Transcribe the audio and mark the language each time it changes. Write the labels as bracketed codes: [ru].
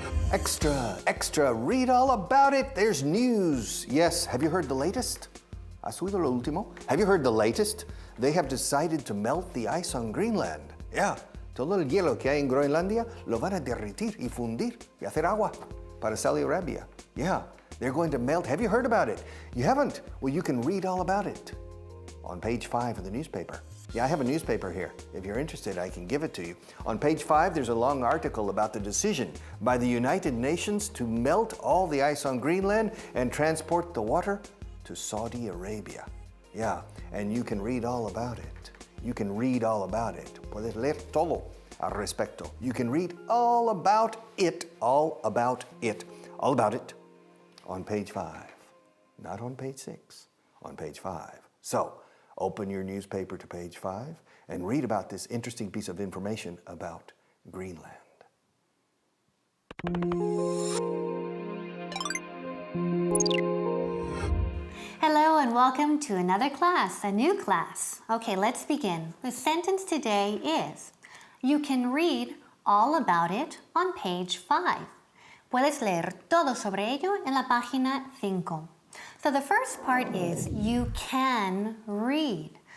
[en] Extra, extra, read all about it. There's news. Yes, have you heard the latest? [es] ¿Has oído lo último? [en] Have you heard the latest? They have decided to melt the ice on Greenland. [es] Yeah, todo el hielo que hay en Groenlandia lo van a derretir y fundir y hacer agua para Saudi Arabia. [en] Yeah, they're going to melt. Have you heard about it? You haven't? Well, you can read all about it on page 5 of the newspaper. Yeah, I have a newspaper here. If you're interested, I can give it to you. On page 5, there's a long article about the decision by the United Nations to melt all the ice on Greenland and transport the water to Saudi Arabia. Yeah, and you can read all about it. You can read all about it. [es] Puedes leer todo al respecto. [en] You can read all about it, all about it, all about it on page 5. Not on page 6, on page 5. So, open your newspaper to page 5 and read about this interesting piece of information about Greenland. Hello and welcome to another class, a new class. Okay, let's begin. The sentence today is, you can read all about it on page 5. [es] Puedes leer todo sobre ello en la página 5. [en] So the first part is, you can read.